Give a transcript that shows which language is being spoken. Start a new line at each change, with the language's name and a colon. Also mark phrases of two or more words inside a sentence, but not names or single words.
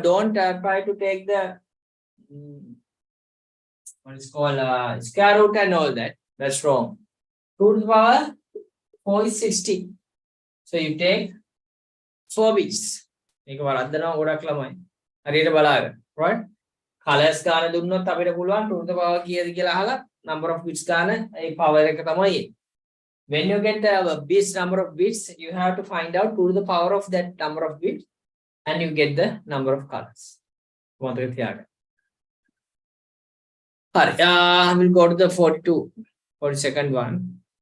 English: Don't try to take the what is called square root and all that. That's wrong. 2 to the power 4 is 60. So you take 4 bits. Right?
Sinhala: Colors ගාන දුන්නොත් අපිට පුළුවන්
English: 2 to the power
Sinhala: කීයද කියලා අහලා
English: number of bits
Sinhala: ගාන ඒ power එක තමයි.
English: When you get the bits number of bits, you have to find out 2 to the power of that number of bits and you get the number of colors. We'll go to the 42nd one.